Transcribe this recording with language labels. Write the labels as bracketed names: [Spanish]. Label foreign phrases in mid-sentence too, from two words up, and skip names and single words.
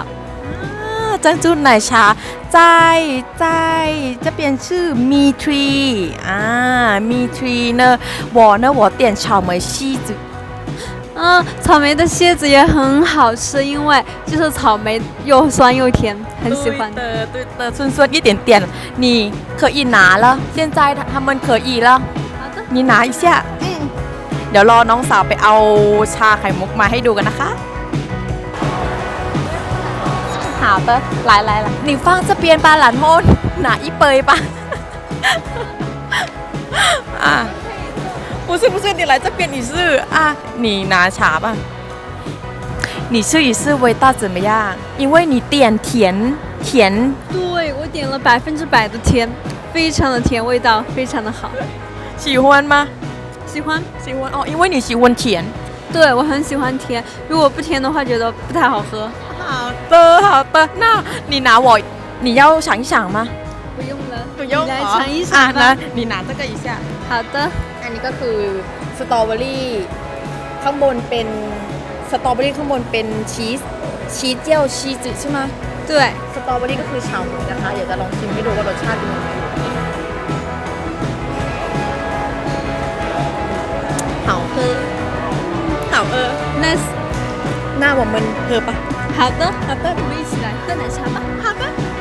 [Chinese] 珍珠奶茶在这边是 Me Tree Me Tree 呢，我点草莓西子。草莓的蝎子也很好吃，因为就是草莓又酸又甜，很喜欢。对的，酸酸一点点。你可以拿了，现在他们可以了。好的，你拿一下。 [Thai] เดี๋ยวรอน้องสาวไปเอาชาไข่มุกมาให้ดูกันนะคะ [Chinese] 好的，来，你放这边吧，然后拿一杯吧。不是，你来这边你是你拿茶吧。你试一试味道怎么样？因为你点甜。对，我点了100%的甜，非常的甜，味道非常的好。喜欢吗？喜欢哦，因为你喜欢甜。对，我很喜欢甜，如果不甜的话，觉得不太好喝。好的，那你拿你要想一想吗？不用了。不用你来哦尝一尝吧啊来你拿这个一下好的， [Thai] อันนี้ก็คือสตรอเบอรี่ข้างบนเป็นสตรอเบอรี่ข้างบนเป็นชีสเจียวชีสใช่ไหม [Chinese] 对， [Thai] สตรอเบอรี่ก็คือชาวหมูนะคะอยากจะลองชิมให้ดูว่ารสชาติเป็นยังไง [Chinese] 好喝好喝，nice，那我们喝吧好的，好的，我们一起来喝奶茶吧。好的